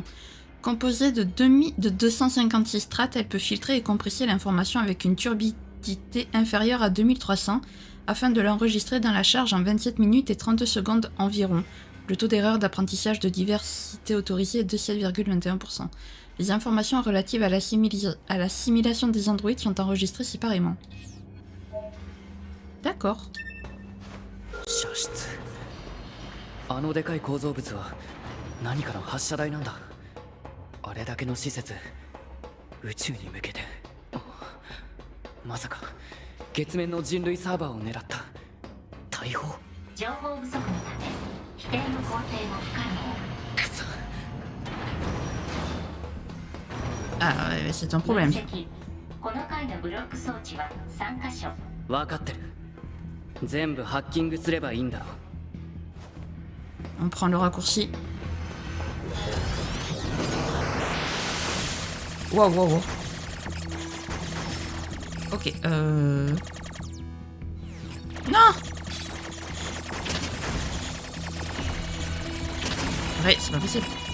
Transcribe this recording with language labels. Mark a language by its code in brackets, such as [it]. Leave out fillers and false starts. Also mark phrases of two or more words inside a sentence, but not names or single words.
[fr] Composée de 256 strates, elle peut filtrer et compresser l'information avec une turbidité inférieure à 2300 afin de l'enregistrer dans la charge en 27 minutes et 32 secondes environ. Le taux d'erreur d'apprentissage de diversité autorisée est de 7,21%. Les informations relatives à l'assimilation des androïdes sont enregistrées séparément. D'accord. [ja] 射出あのでかい構造物は何かの発射台なんだ。あれだけの施設宇宙に向けてまさか月面の人類サーバーを狙った大砲。情報不足のため否定の肯定も不可能。くそ。 [fr] Ah, c'est un problème. [ja] 分析この階のブロック装置は3カ所。分かってる。全部ハッキングすればいいんだろ。 [fr] On prend le raccourci. Wow, wow, wow. Ok, Non! Ouais, c'est pas possible.